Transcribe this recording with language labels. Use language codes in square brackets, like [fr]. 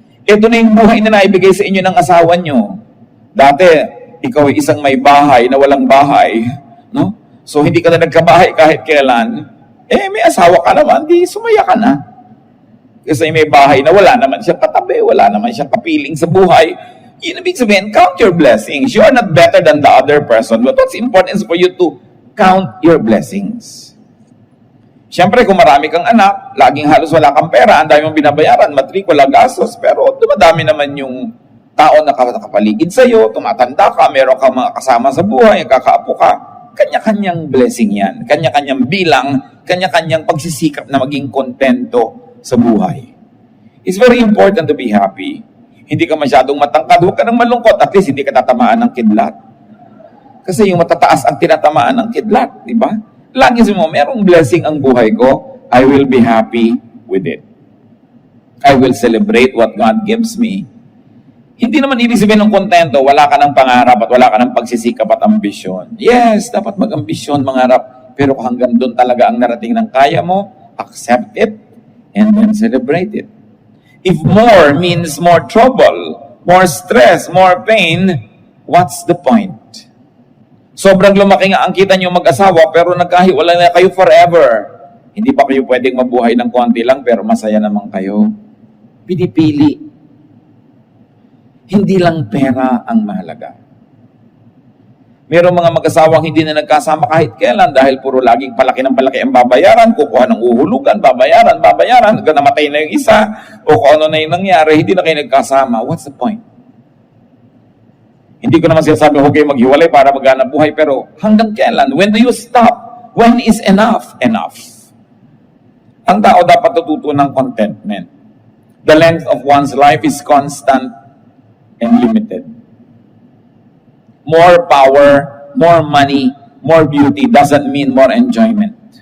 [tl] Ito na yung buhay na naibigay sa inyo ng asawa nyo. Dati, ikaw ay isang may bahay na walang bahay. No? So, hindi ka na nagkabahay kahit kailan. May asawa ka naman, di sumaya ka na. Kasi may bahay na wala naman siya katabi, wala naman siya kapiling sa buhay. Yun ibig sabihin, count your blessings. [en] You are not better than the other person. But what's important is for you to count your blessings. [tl] Siyempre, kung marami kang anak, laging halos wala kang pera, ang dami mong binabayaran, matrikula, gastos, pero dumadami naman yung tao na nakapaligid sa'yo, tumatanda ka, meron kang mga kasama sa buhay, kakaapo ka. Kanya-kanyang blessing yan. Kanya-kanyang bilang, kanya-kanyang pagsisikap na maging kontento sa buhay. [en] It's very important to be happy. [tl] Hindi ka masyadong matangkad, huwag ka nang malungkot, at least hindi ka tatamaan ng kidlat. Kasi yung matataas ang tinatamaan ng kidlat, di ba? Lagi mo, merong blessing ang buhay ko, I will be happy with it. [en] I will celebrate what God gives me. [tl] Hindi naman ibig sabihin ng kontento, wala ka ng pangarap at wala ka ng pagsisikap at ambisyon. Yes, dapat mag-ambisyon, mangarap, pero hanggang doon talaga ang narating ng kaya mo, accept it, and then celebrate it. [en] If more means more trouble, more stress, more pain, what's the point? [tl] Sobrang lumaki nga ang kita nyo mag-asawa pero nagkahiwalay na kayo forever. Hindi pa kayo pwedeng mabuhay ng konti lang pero masaya naman kayo. Pinipili. Hindi lang pera ang mahalaga. Merong mga mag-asawang hindi na nagkasama kahit kailan dahil puro laging palaki ng palaki ang babayaran, kukuha ng uhulugan, babayaran, hanggang namatay na yung isa, o kung ano na yung nangyari, hindi na kayo nagkasama. What's the point? Hindi ko naman sinasabi, huwag kayo maghiwalay para maghanap buhay, pero hanggang kailan? When do you stop? [en] When is enough? Enough. [tl] Ang tao dapat natuto ng contentment. [en] The length of one's life is constant and limited. More power, more money, more beauty doesn't mean more enjoyment.